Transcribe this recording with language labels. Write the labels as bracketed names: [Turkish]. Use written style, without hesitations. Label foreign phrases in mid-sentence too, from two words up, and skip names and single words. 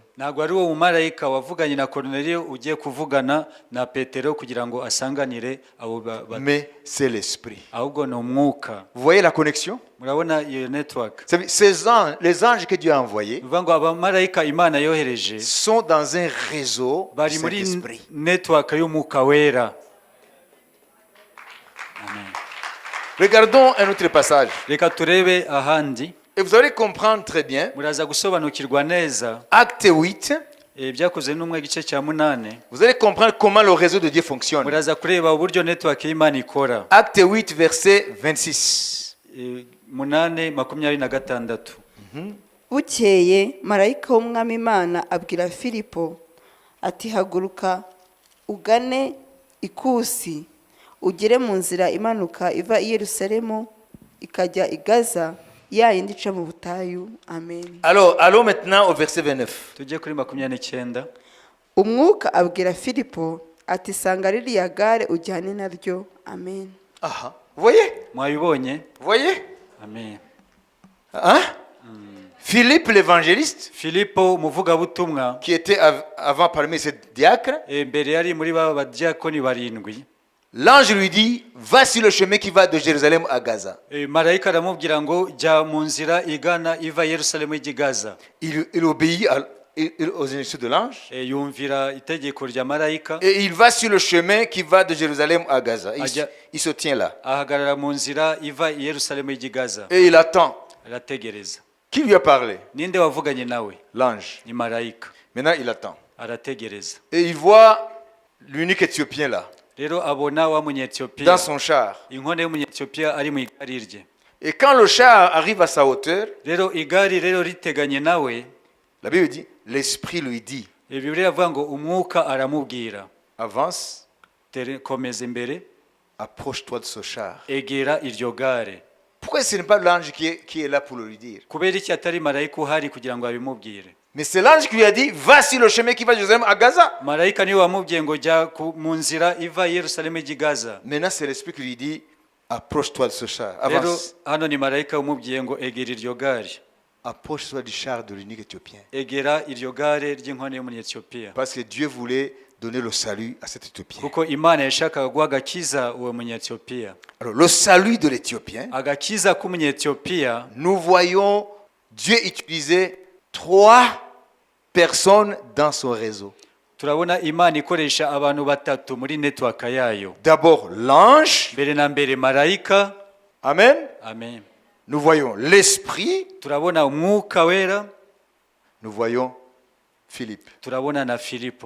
[Kinyarwanda] Ntabwo ari uwo mumarayika wavuganye na Koruneliyo ugiye kuvugana na Petero kugira ngo asanganire abo [French] Mais c'est l'esprit. [Kinyarwanda] ahubwo ni umwuka. [French] Vous voyez la connexion? [Kinyarwanda] Murabona iyo network? [French] Les anges que Dieu a envoyés [Kinyarwanda] bivuga ngo abamarayika Imana yohereje [French] sont dans un réseau du [Kinyarwanda] bari muri [French] Saint-Esprit. [Kinyarwanda] network y'umwuka wera. Amen. [French] Regardons un autre passage. [Kinyarwanda] Reka turebe ahandi. [French] Et vous allez comprendre très bien. [Kinyarwanda] Muraza gusobanukirwa neza [French] Acte 8. [Kinyarwanda] byakoze n'umwe gice cya 8. [French] Vous allez comprendre comment le réseau de Dieu fonctionne. [Kinyarwanda] Muraza kureba uburyo network y'Imana ikora. [French] Acte 8, verset 26. 8:26. [Kinyarwanda] Bukeye marayika w'umwami Imana abwira Filipo ati haguruka ugane Ikusi, ugere mu nzira imanuka iva i Yerusalemu ikajya i Gaza, ya yindi ica mu butayu. Amen. [French] Alors, allons maintenant au verset 29. [Kinyarwanda] Tujye kuri 29. Umwuka abwira Filipo ati sanga ririya gare ujyane naryo. Amen. [French] Aha. Vous voyez? [Kinyarwanda] Mwabibonye? [French] Vous voyez? Amen. Hein? Philippe l'évangéliste, [Kinyarwanda] filipo umuvugabutumwa [French] qui était avant parmi ces diacres, [Kinyarwanda] mbere yari muri ba badiyakoni barindwi. [French] l'ange lui dit, va sur le chemin qui va de Jérusalem à Gaza. [Kinyarwanda] Marayika aramubwira ngo jya mu nzira igana iva Yerusalemu ijya i Gaza. [French] Il obéit aux instructions de l'ange. [Kinyarwanda] Yumvira itegeko rya marayika, [French] Et il va sur le chemin qui va de Jérusalem à Gaza. [Kinyarwanda] Aja- [French] Il se tient là. [Kinyarwanda] ahagarara mu nzira iva i Yerusalemu ijya i Gaza. [French] Et il attend. [Kinyarwanda] Arategereza. [French] Qui lui a parlé? [Kinyarwanda] Ninde wavuganye nawe? [French] L'ange. [Kinyarwanda] Ni marayika. [French] Maintenant, il attend. [Kinyarwanda] Arategereza. [French] Et il voit l'unique Éthiopien là, [Kinyarwanda] Rero abona wa munyetiyopiya [French] dans son char. [Kinyarwanda] inkone y'umunyetiyopiya ari mu igari rye. [French] Et quand le char arrive à sa hauteur, [Kinyarwanda] Rero igari rero riteganye nawe, [French] la Bible dit, l'Esprit lui dit, [Kinyarwanda] Bibiliya avuga ngo umwuka aramubwira, [French] avance, [Kinyarwanda] komeza imbere, [French] approche-toi de ce char. [Kinyarwanda] egera iryo gare. [French] Pourquoi ce n'est pas l'ange qui est là pour le lui dire? [Kinyarwanda] Kubera iki atari marayika uhari kugira ngo abimubwire? [French] Mais c'est l'ange qui lui a dit, va sur le chemin qui va de Jérusalem à Gaza. [Kinyarwanda] Marayika niwe wamubwiye ngo jya mu nzira iva i Yerusalemu ijya i Gaza. [French] Maintenant, c'est l'Esprit qui lui dit, approche-toi de ce char. [Kinyarwanda] Rero [French] Avance. [Kinyarwanda] hano ni marayika umubwiye ngo egera iryo gare. [French] Approche-toi du char de l'unique Éthiopien. [Kinyarwanda] Egera iryo gare ry'inkone y'umunyetiyopiya. [French] Parce que Dieu voulait donner le salut à cet Éthiopien. [Kinyarwanda] Kuko Imana yashakaga guha agakiza uwo munyetiyopiya. [French] Alors, le salut de l'Éthiopien, [Kinyarwanda] Agakiza k'umunyetiyopiya, [French] nous voyons Dieu utiliser 3 personnes dans son réseau. [Kinyarwanda] turabona Imana ikoresha abantu batatu muri network yayo. [French] D'abord l'ange, [Kinyarwanda] Mbere na mbere marayika, amen. amen. [French] Nous voyons l'esprit, [Kinyarwanda] Turabona umwuka wera, [French] nous voyons Philippe. [Kinyarwanda] turabona na Filipo.